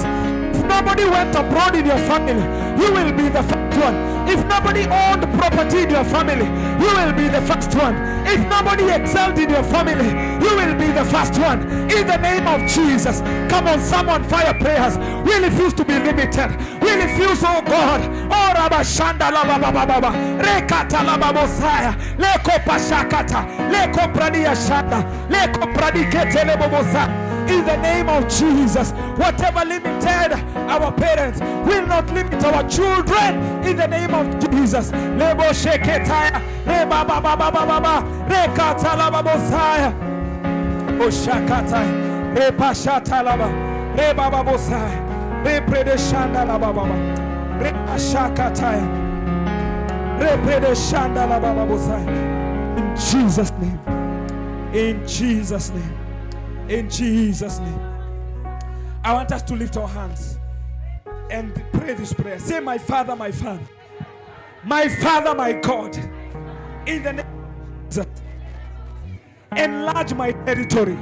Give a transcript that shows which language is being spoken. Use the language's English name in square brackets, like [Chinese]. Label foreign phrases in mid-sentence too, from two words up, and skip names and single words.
[English] If nobody went abroad in your family, you will be the first one. If nobody owned property in your family, you will be the first one. If nobody excelled in your family, you will be the first one. In the name of Jesus. Come on, someone fire prayers. We refuse to be limited. We refuse, oh God. Oh Rabashanda Lababa, Rekata Lababosaya, Leko Pashakata, Leko Pradia Shanda, Leko Pradikete Lebobosa. In the name of Jesus, whatever limited our parents will not limit our children. In the name of Jesus. Lebo Sheketaya, Reba Baba Baba, Rekata Lababosaya, Oshakata, Repa Shatalaba, Reba Babosaya, Reprede Shanda Lababa, Repa Shakataya, Reprede Shanda Lababosaya. In Jesus' name. In Jesus' name. In Jesus' name. I want us to lift our hands and pray this prayer. Say, my Father, my Father. My Father, my God. In the name of Jesus. Enlarge my territory.